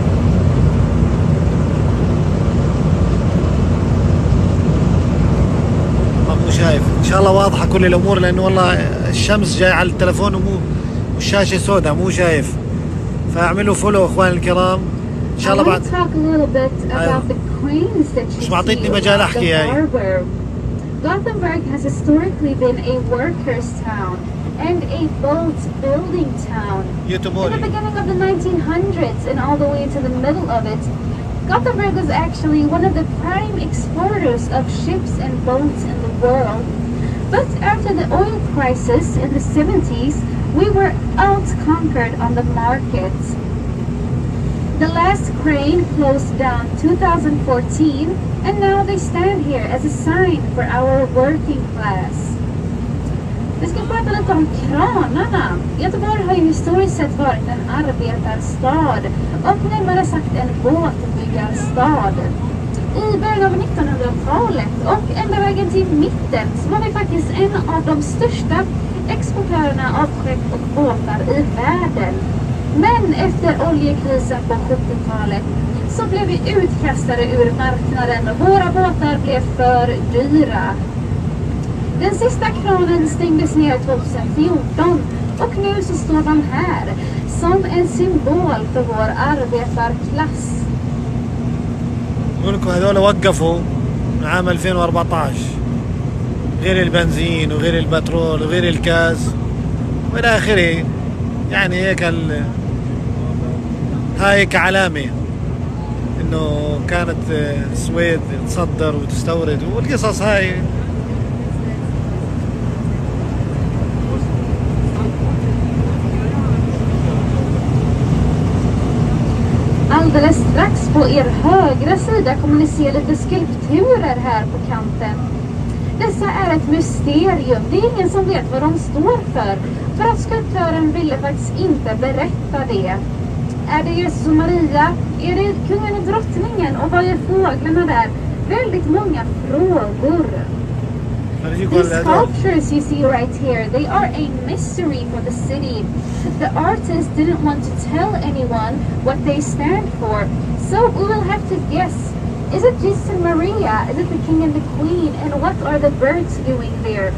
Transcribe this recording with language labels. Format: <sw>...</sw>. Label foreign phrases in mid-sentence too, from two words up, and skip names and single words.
<ar>مو شايف، ان شاء الله واضحة كل الامور، لانه والله الشمس جاي على التلفون والشاشة سوداء مو شايف. فاعملوا فولو اخواني الكرام ان شاء الله. بعد مش معطيتني مجال احكي هاي.</ar> <en>Gothenburg has historically been a workers' town and a boat building town.</en> <ar>يوتبوري.</ar> <en>In the beginning of the 1900s and all the way to the middle of it, Gothenburg was actually one of the prime exporters of ships and boats in the world. But after the oil crisis in the 70s, we were out-conquered on the market. The last crane closed down 2014, and now they stand here as a sign for our working class.</en> <sv>Vi ska prata lite om kranarna. Göteborg har ju historiskt sett varit en arbetarstad och närmare sagt en båtbyggarstad. I början av 1900-talet och ända vägen till mitten så var vi faktiskt en av de största exportörerna av skepp och båtar i världen. Men efter oljekrisen på 70-talet så blev vi utkastade ur marknaden och våra båtar blev för dyra. Den sista kranen stängdes ner 2014 och nu så står de här som en symbol för vår arbetarklass.</sv> <ar>يقول لكم هذول وقفوا من عام 2014، غير البنزين وغير البترول وغير الكاز والى اخره. يعني هيك هاي كعلامة انه كانت السويد تصدر وتستورد والقصص هاي.</ar> <sv>Alldeles strax på er högra sida kommer ni se lite skulpturer här på kanten. Dessa är ett mysterium. Det är ingen som vet vad de står för att skulptören ville faktiskt inte berätta det. Är det Jesus och Maria? Är det kungen och drottningen? Och vad är fåglarna där? Väldigt många frågor.</sv> <en>These sculptures you see right here, they are a mystery for the city. The artist didn't want to tell anyone what they stand for, so we will have to guess. Is it Jesus and Maria? Is it the king and the queen? And what are the birds doing there?</en>